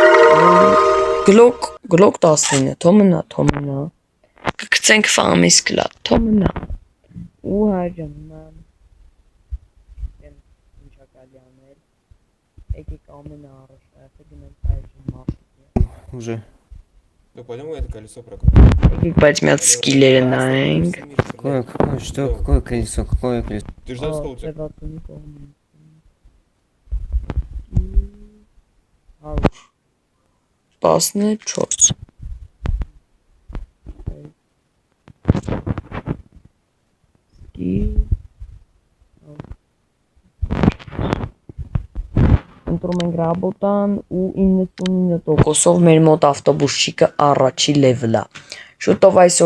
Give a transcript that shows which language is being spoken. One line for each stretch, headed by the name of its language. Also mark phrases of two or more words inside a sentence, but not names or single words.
Armenian: Գլոկ 19, թո մնա։ Կգցենք ֆամիս կլատ, թո մնա։ Ու հայր ջան, ինչա կարելի անել, եկեք ամենաառաջնայինը գնանք հայր ջան մարտիկի։
Russian: Уже. Да пойдем это колесо прокрутим.
Armenian: Եկեք բայց մի հատ սկիլերը նայենք։
Russian: Какое колесо? Ты ждал сколько у тебя?
Armenian: Տասն 4 ընտրում ենք ռաբոտան ու 99%-ով մեր մոտ ավտոբուսչիկը առաջի լևլ է։ Շուտով այսօր